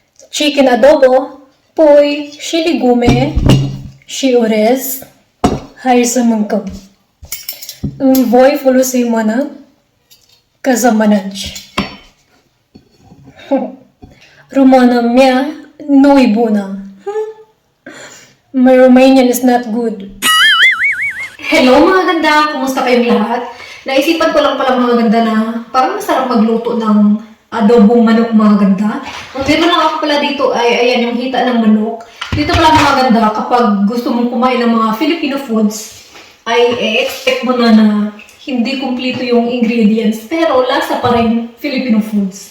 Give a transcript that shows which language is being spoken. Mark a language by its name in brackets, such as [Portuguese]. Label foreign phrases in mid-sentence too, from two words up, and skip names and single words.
[English] chicken adobo, poi shiligume, shiores, haysamangkam. Voi folosimana, kazamanaj. Romana mia, no ibuna. My Romanian is not good. Hello [Filipino] mga ganda! Kumusta kayong lahat? Naisipan ko lang pala mga ganda na parang masarap magluto ng adobong manok mga ganda. Ang meron lang ako pala dito ay ayan yung hita ng manok. Dito pala mga ganda kapag gusto mong kumain ng mga Filipino foods ay expect mo na hindi kumpleto yung ingredients pero lasa pa rin Filipino foods.